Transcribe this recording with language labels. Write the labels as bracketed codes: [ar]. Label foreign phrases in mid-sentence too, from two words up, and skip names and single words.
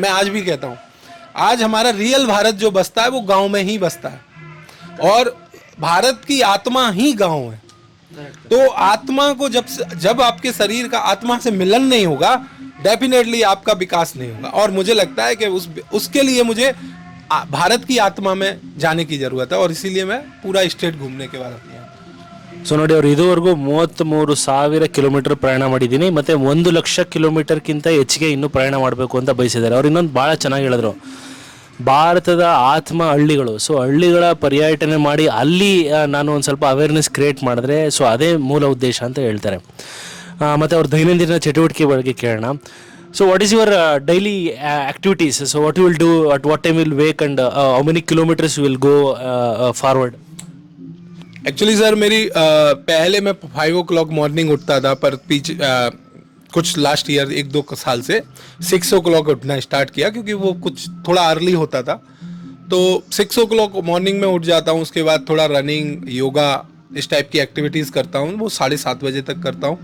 [hi] मैं आज भी कहता हूँ, आज हमारा रियल भारत जो बसता है वो गांव में ही बसता है, और भारत की आत्मा ही गांव है। तो आत्मा को जब आपके शरीर का आत्मा से मिलन नहीं होगा, डेफिनेटली आपका विकास नहीं होगा। और मुझे लगता है कि उसके लिए मुझे भारत की आत्मा में जाने की जरूरत है, और इसीलिए मैं पूरा स्टेट घूमने के बाद अपने [kn] ಸೊ ನೋಡಿ, ಅವ್ರು ಇದುವರೆಗೂ 33,000 ಕಿಲೋಮೀಟರ್ ಪ್ರಯಾಣ ಮಾಡಿದ್ದೀನಿ, ಮತ್ತು 1,00,000 ಕಿಲೋಮೀಟರ್ಗಿಂತ ಹೆಚ್ಚಿಗೆ ಇನ್ನೂ ಪ್ರಯಾಣ ಮಾಡಬೇಕು ಅಂತ ಬಯಸಿದ್ದಾರೆ. ಅವ್ರು ಇನ್ನೊಂದು ಭಾಳ ಚೆನ್ನಾಗಿ ಹೇಳಿದ್ರು, ಭಾರತದ ಆತ್ಮ ಹಳ್ಳಿಗಳು. ಸೊ ಹಳ್ಳಿಗಳ ಪರ್ಯಟನೆ ಮಾಡಿ ಅಲ್ಲಿ ನಾನು ಒಂದು ಸ್ವಲ್ಪ [en] awareness create [kn] ಮಾಡಿದ್ರೆ, ಸೊ ಅದೇ ಮೂಲ ಉದ್ದೇಶ ಅಂತ ಹೇಳ್ತಾರೆ. ಮತ್ತು ಅವ್ರ ದೈನಂದಿನ ಚಟುವಟಿಕೆ ಬಗ್ಗೆ ಕೇಳೋಣ. [en] So what is your daily activities? So what you will do, at what time will wake and how many kilometers will go forward? actually sir [hi] मेरी पहले मैं 5 [en] o'clock morning [hi] उठता था, पर पीछे कुछ [en] last year [hi] 1-2 साल से 6 o'clock उठना स्टार्ट किया, क्योंकि वो कुछ थोड़ा अर्ली होता था। तो 6 [en] o'clock morning [hi] में उठ जाता हूँ, उसके बाद थोड़ा रनिंग, योगा, इस टाइप की एक्टिविटीज़ करता हूँ, वो 7:30 बजे तक करता हूँ।